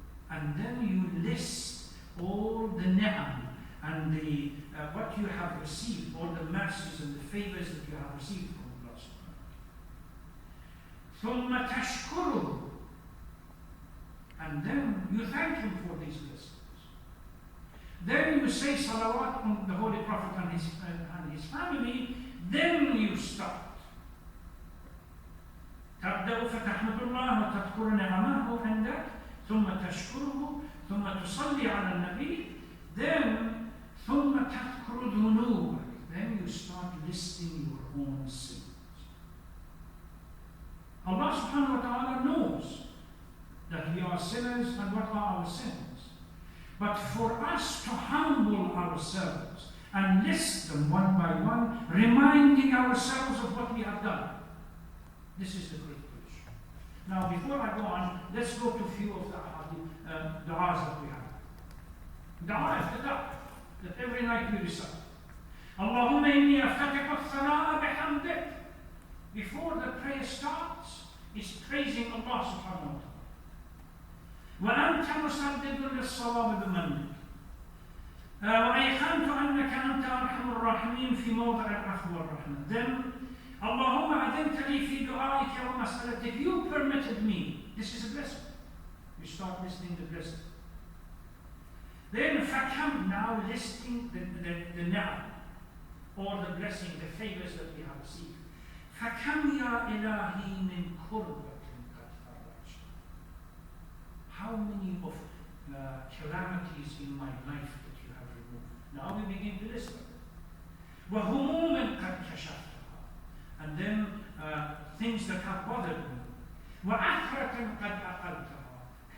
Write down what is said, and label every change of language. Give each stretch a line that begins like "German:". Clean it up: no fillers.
English: And then you list all the ni'am and the what you have received, all the mercies and the favors that you have received from Allah subhanahu wa ta'ala.
Arabic: ثم تشكره.
English: And then you thank him for these blessings. Then you say salawat on the Holy Prophet and his family, then you start.
Arabic: تبدأ فتحمد الله وتذكر نعمه عندك ثم تشكره ثم تصلي على النبي
English: then
Arabic: ثم تذكر ذنوبك
English: then you start listing your own sins. Allah subhanahu wa ta'ala knows that we are sinners and what are our sins. But for us to humble ourselves and list them one by one, reminding ourselves of what we have done, this is the critical issue. Now, before I go on, let's go to a few of the du'as that we have. Du'a is the du'a that every night we recite.
Arabic: Allahumma inni aftatihu as-sala'a bihamdik.
English: Before the prayer starts, is praising Allah subhanahu wa ta'ala.
Arabic: وأنت مسدد للصواب بمنك وأيقنت أنك أنت أرحم الراحمين في موضع العفو والرحمة.
English: Then
Arabic: اللهم أذنت لي في دعائك ومسألتك.
English: You permitted me. This is a blessing. You start listing the blessing. Then فكم, now listing the ni'am or the blessing, the favors that we have received.
Arabic: فكم يا إلهي من كربة قد فرجت.
English: How many of calamities in my life that you have removed. Now we begin to list them.
Arabic: وهموم قد كشفتها.
English: And then things that have bothered me.
Arabic: وعثرة قد أقلتها.